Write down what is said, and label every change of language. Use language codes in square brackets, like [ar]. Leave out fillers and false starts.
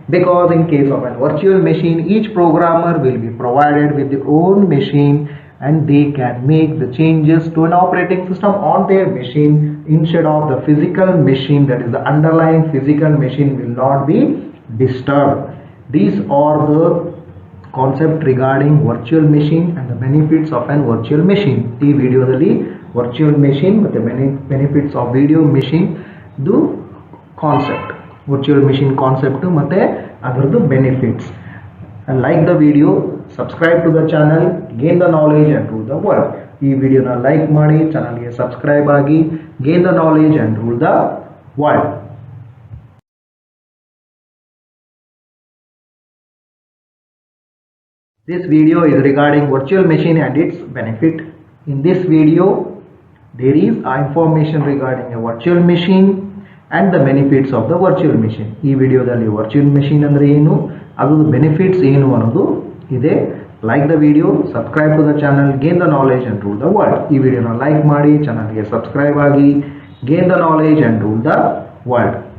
[en] Because in case of a virtual machine, each programmer will be provided with their own machine and they can make the changes to an operating system on their machine instead of the physical machine, that is the underlying physical machine will not be disturbed. These are the concept regarding virtual machine and the benefits of an virtual machine. [kn] ಈ ವಿಡಿಯೋದಲ್ಲಿ virtual machine ಮತ್ತು benefits of video machine ದು concept, virtual machine concept ಮತ್ತು ಅದರದ್ದು benefits. [en] And like the video, subscribe to the channel, gain the knowledge and rule the world. [kn] ಈ ವಿಡಿಯೋನ like ಮಾಡಿ, ಚಾನಲ್ಗೆ ಸಬ್ಸ್ಕ್ರೈಬ್ ಆಗಿ, [en] gain the knowledge and rule the world. This video is regarding virtual machine and its benefit. In this video, there is information regarding a virtual machine and the benefits of the virtual machine. [kn] ಈ ವಿಡಿಯೋದಲ್ಲಿ virtual machine ಅಂದರೆ ಏನು, ಅದ್ರದ್ದು benefits ಏನು ಅನ್ನೋದು ಇದೆ. [en] Like the video, subscribe to the channel, gain the knowledge and rule the world. [kn] ಈ ವಿಡಿಯೋನ ಲೈಕ್ ಮಾಡಿ, ಚಾನಲ್ಗೆ ಸಬ್ಸ್ಕ್ರೈಬ್ ಆಗಿ, [en] Gain the knowledge and rule the world.